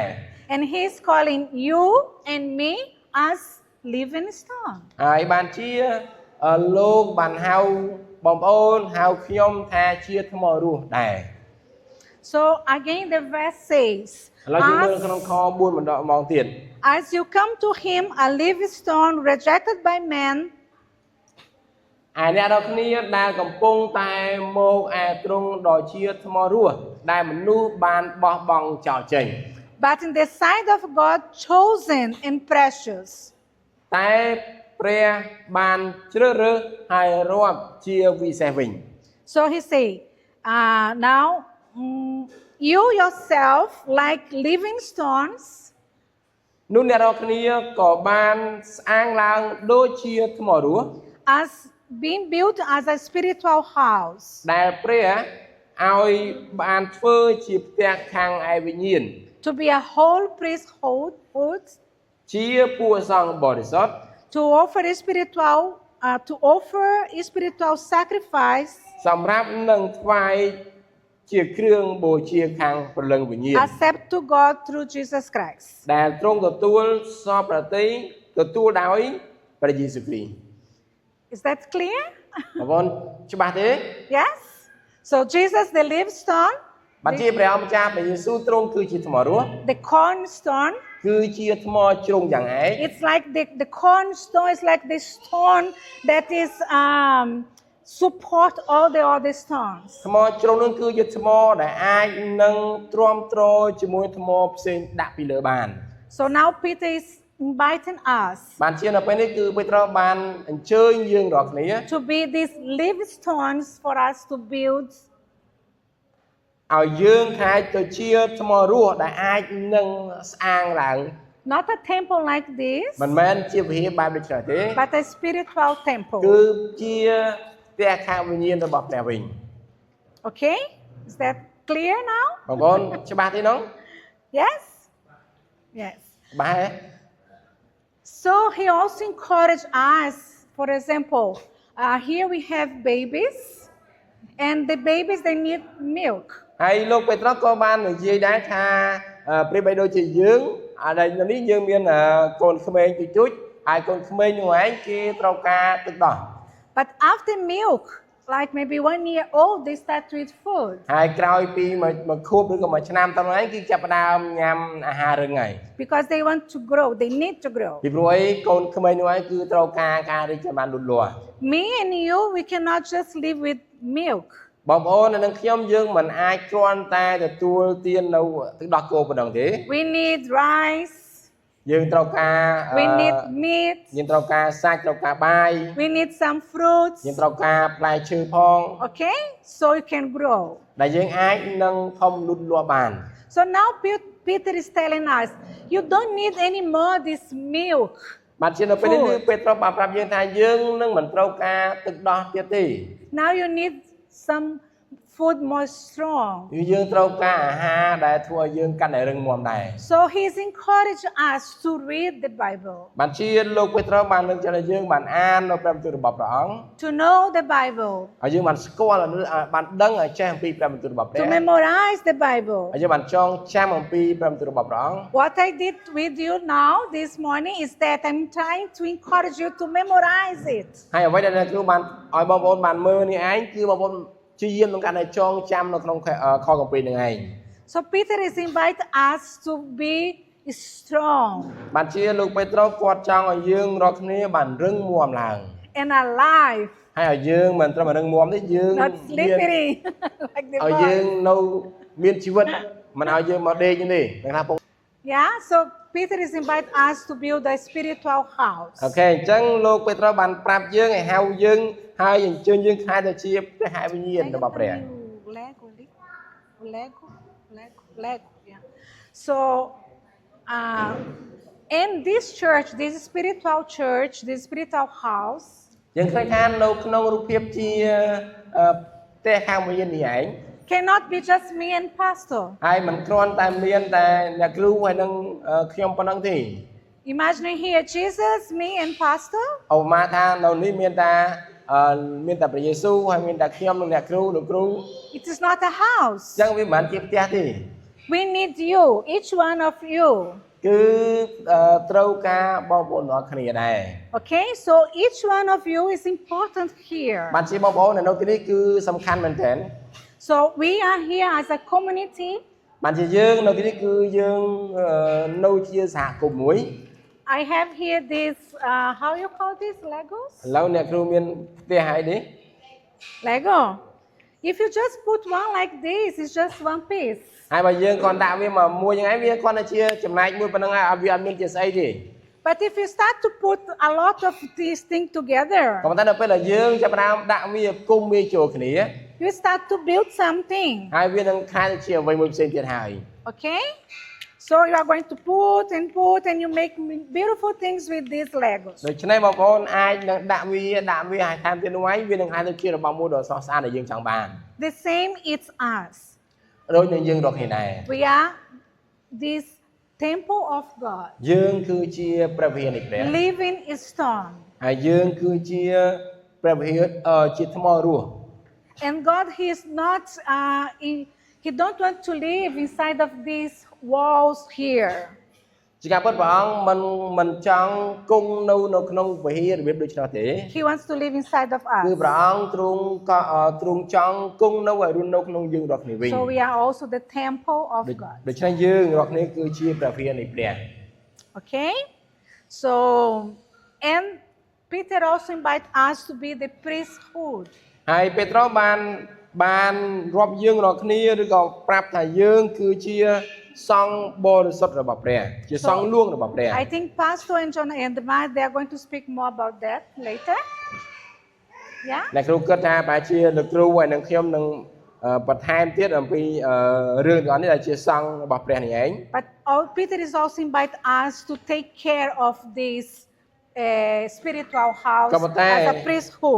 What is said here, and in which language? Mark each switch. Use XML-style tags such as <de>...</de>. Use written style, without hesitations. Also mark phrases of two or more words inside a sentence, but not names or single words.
<en>And he is calling you and me as living stone.</en> <km>ហើយបានជាលោកបានហៅបងប្អូនហៅខ្ញុំថាជាថ្មរស់ដែរ</km> <en>So again the verse says,</en> <km>ឥឡូវយើងមើលក្នុងខ4ម្ដងទៀត</km> <en>as you come to him a living stone rejected by men,</en> <km>អ្នករាល់គ្នាដែលកំពុងតែមកទ្រង់ដ៏ជាថ្មរស់ដែលមនុស្សបានបោះបង់ចោលចេញ</km> <en>but in the sight of God chosen and precious.</en> <km>តែព្រះបានជ្រើសរើសហើយរាប់ជាវិសេសវិញ</km> <en>So he say, now you yourself like living stones</en> <km>នោះអ្នករាល់គ្នាក៏បានស្អាងឡើងដូចជាថ្មរស់</km> <en>as being built as a spiritual house</en> <km>ដែលព្រះឲ្យបានធ្វើជាផ្ទះខាងឯវិញ្ញាណ</km> <en>to be a whole priesthood</en> <km>ជាពួកសង្ឃបរិសុទ្ធ</km> <en>to offer a spiritual sacrifice</en> <km>សម្រាប់នឹងថ្វាយជាគ្រឿងបូជាខាងព្រលឹងវិញ្ញាណ</km> <en>accept to God through Jesus Christ</en> <km>ដែលទ្រង់ទទួលសពប្រតិទទួលដោយព្រះយេស៊ូវគ្រីស្ទ</km> <en>Is that clear?</en> <km>បងប្អូនច្បាស់ទេ</km> <en>Yes. So Jesus the living stone</en> <km>បាទជាព្រះអម្ចាស់ព្រះយេស៊ូវទ្រង់គឺជាថ្មរស់</km> <en>the cornerstone</en> <km>គឺជាថ្មជ្រុងយ៉ាងឯក</km> <en>it's like the cornerstone is like the stone that is support all the other stones</en> <km>ថ្មជ្រុងនោះគឺជាថ្មដែលអាចនឹងទ្រាំទ្រជាមួយថ្មផ្សេងដាក់ពីលើបាន</km> <en>So now Peter is inviting us</en> <km>បានជានៅពេលនេះគឺពេត្រុសបានអញ្ជើញយើងរាល់គ្នា</km> <en>to be these living stones for us to build</en> <km>ឲ្យយើងខ្លាចទៅជាថ្មរស់ដែលអាចនឹងស្អាងឡើង</km> <en>not a temple like this</en> <km>មិនមែនជាវិហារបែបដូចនេះទេ</km> <en>but a spiritual temple</en> <km>គឺជាផ្ទះខាងវិញ្ញាណរបស់ព្រះវិញ</km> <en>Okay, is that clear now?</en> <km>បងប្អូនច្បាស់ទេនោះ</km> <en>Yes. Yes.</en> <km>បាទ</km> <en>So he also encouraged us, for example, here we have babies and the babies they need milk.</en> <km>ហើយលោកពេត្រុសក៏បាននិយាយដែរថាប្រៀបបីដូចជាយើងអានេះយើងមានកូនក្មេងជូចៗហើយកូនក្មេងនោះឯងគេត្រូវការទឹកដោះ</km> <en>But after milk, like maybe 1 year old, they start to eat food.</en> <km>ហើយក្រោយពីមួយខួបឬក៏មួយឆ្នាំតទៅឯងគឺចាប់ផ្ដើមញ៉ាំអាហាររឹងហើយ</km> <en>Because they want to grow, they need to grow.</en> <km>ពីព្រោះអីកូនក្មេងនោះឯងគឺត្រូវការរីកចម្រើនលូតលាស់</km> <en>Me and you, we cannot just live with milk.</en> <km>បងប្អូននិងខ្ញុំយើងមិនអាចគ្រាន់តែទទួលទាននៅទឹកដោះគោប៉ុណ្ណឹងទេ</km> <en>We need rice.</en> <km>យើងត្រូវការ</km> <en>We need meat.</en> <km>យើងត្រូវការសាច់ត្រូវការបាយ</km> <en>We need some fruits.</en> <km>យើងត្រូវការផ្លែឈើផង</km> <en>Okay, so you can grow.</en> <km>ដែលយើងអាចនឹងធំលូតលាស់បាន</km> <en>So now Peter is telling us, you don't need any more this milk.</en> <km>បាទជានៅពេលនេះគឺពេត្រុសបានប្រាប់យើងថាយើងនឹងមិនត្រូវការទឹកដោះទៀតទេ</km> <en>Now you need some food more strong.</en> <km>យើងត្រូវការអាហារដែលធ្វើឲ្យយើងកាន់តែរឹងមាំដែរ</km> <en>So he's encouraging us to read the Bible.</en> <km>បាទជាលោកពេត្រុសបានលើកចិត្តឲ្យយើងបានអាននៅព្រះបន្ទូលរបស់ព្រះអង្គ</km> <en>To know the Bible.</en> <km>ហើយយើងបានស្គាល់បានដឹងឲ្យចេះអំពីព្រះបន្ទូលរបស់ព្រះ</km> <en>To memorize the Bible.</en> <km>ហើយយើងបានចងចាំអំពីព្រះបន្ទូលរបស់ព្រះអង្គ</km> <en>What I did with you now this morning is that I'm trying to encourage you to memorize it.</en> <km>ហើយអ្វីដែលគ្រូបានឲ្យបងប្អូនបានមើលនេះឯងគឺបងប្អូនជាយាមក្នុងការដែលចងចាំនៅក្នុងខគម្ពីរនឹងឯង</km> <en>So Peter is inviting us to be strong</en> <km>បានជាលោកពេត្រុសគាត់ចង់ឲ្យយើងរាល់គ្នាបានរឹងមាំឡើង</km> <en>and alive.</en> <km>ហើយឲ្យយើងមិនត្រឹមរឹងមាំទេយើង</km> <en>Not slippery like the</en> <km>ឲ្យយើង</km> <en>bird.</en> <km>នៅមានជីវិតមិនឲ្យយើងមកដេកទេដឹងថា</km> <en>Yeah, so Peter is inviting us to build a spiritual house.</en> <km>អូខេអញ្ចឹងលោកពេត្រុសបានប្រាប់យើងឲ្យហៅយើងហើយអញ្ជើញយើងខ្លាចទៅជាព្រះហវិញ្ញាណរបស់ព្រះ</km> <en>Lego, yeah. So, in this church, this spiritual church, this spiritual house,</en> <km>យើងឃើញថានៅក្នុងរូបភាពជាផ្ទះខាងវិញ្ញាណនេះឯង</km> <en>cannot be just me and pastor.</en> <km>ហើយមិនគ្រាន់តែមានតែអ្នកគ្រូហើយនឹងខ្ញុំប៉ុណ្ណឹងទេ</km> <en>Imagine here Jesus, me and pastor.</en> <km>ឧបមាថានៅនេះមានតែព្រះយេស៊ូវហើយមានតែខ្ញុំនិងអ្នកគ្រូលោកគ្រូ</km> <en>It is not a house.</en> <km>អញ្ចឹងវាមិនមែនជាផ្ទះទេ</km> <en>We need you, each one of you.</en> <km>គឺត្រូវការបងប្អូនទាំងអស់គ្នាដែរ</km> <en>Okay, so each one of you is important here.</en> <km>បានជាបងប្អូននៅទីនេះគឺសំខាន់មែនទែន</km> <en>So we are here as a community.</en> <km>បានជាយើងនៅទីនេះគឺយើងនៅជាសហគមន៍មួយ</km> <en>I have here this, how you call this, Legos?</en> <km>ឥឡូវអ្នកគ្រូមានផ្ទះហើយនេះ</km> <en>Lego. If you just put one like this, it's just one piece.</en> <km>ហើយបើយើងគាត់ដាក់វាមកមួយយ៉ាងហ្នឹងវាគាត់តែជាចំណែកមួយប៉ុណ្្នឹងហើយវាអត់មានជាស្អីទេ</km> <en>But if you start to put a lot of these things together,</en> <km>ក៏ប៉ុន្តែដល់ពេលដែលយើងចាប់ផ្ដើមដាក់វាគុំវាចូលគ្នា</km> <en>you start to build something.</en> <km>ហើយវានឹងខែទៅជាអ្វីមួយផ្សេងទៀតហើយ</km> <en>Okay? So you are going to put and you make beautiful things with these Legos.</en> <km>ដូច្នេះបងប្អូនអាចនឹងដាក់វាឲ្យតាមទៀតនោះហើយវានឹងអាចទៅជារបស់មួយដ៏ស្រស់ស្អាតដែលយើងចង់បាន</km> <en>The same it's us.</en> <km>ដូចនឹងយើងរកគ្នាដែរ</km> <en>We are this temple of God.</en> <km>យើងគឺជាព្រះវិហារនៃព្រះ</km> <en>Living in stone.</en> <km>ហើយយើងគឺជាព្រះវិហារជាថ្មរស់</km> <en>And God He is not He don't want to live inside of these walls here.</en> <km>ជាការពិតព្រះអង្គមិនចង់គង់នៅក្នុងវិហាររបៀបដូចនេះទេ</km> <en>He wants to live inside of</en> <km>គឺ</km> <en>us.</en> <km>ព្រះអង្គទ្រង់ចង់គង់នៅឲ្យរស់នៅក្នុងយើងរាល់គ្នាវិញ</km> <en>So we are also the temple of God.</en> <km>ដូច្នេះយើងរាល់គ្នាគឺជាព្រះវិហារនៃព្រះ</km> <en>Okay? So, and Peter also invite us to be the priesthood.</en> <km>ហើយពេត្រុសបានរាប់យើងរាល់គ្នាឬក៏ប្រាប់ថាយើងគឺជាសង្ឃបរិសុទ្ធរបស់ព្រះជាសង្ឃលួងរបស់ព្រះ</km> <en>I think Pastor and John and Mark, they are going to speak more about that later. Yeah?</en> <km>អ្នកគ្រូគិតថាប្រហែលជាលោកគ្រូហើយនឹងខ្ញុំនឹងបន្ថែមទៀតអំពីរឿងទាំងអស់នេះដែលជាសង្ឃរបស់ព្រះនេះឯង</km> <en>But Peter is also invite us to take care of this spiritual house as a priesthood.</en>